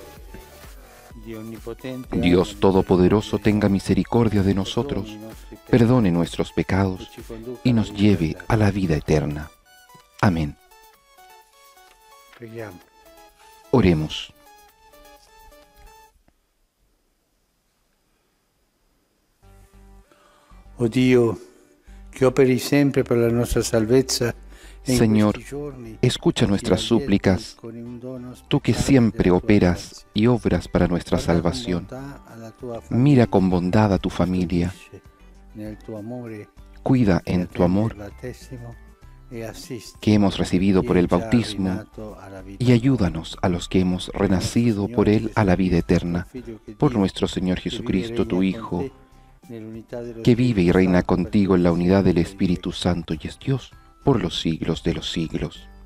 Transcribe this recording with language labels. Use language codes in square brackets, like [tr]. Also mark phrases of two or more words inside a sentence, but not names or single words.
[es] Dios Todopoderoso, tenga misericordia de nosotros, perdone nuestros pecados y nos lleve a la vida eterna. Amén. Oremos. [it] Oh Dio, que operi sempre per la nostra salvezza. [es] Señor, escucha nuestras súplicas, tú que siempre operas y obras para nuestra salvación. Mira con bondad a tu familia, cuida en tu amor que hemos recibido por el bautismo y ayúdanos a los que hemos renacido por él a la vida eterna, por nuestro Señor Jesucristo, tu Hijo, que vive y reina contigo en la unidad del Espíritu Santo y es Dios por los siglos de los siglos.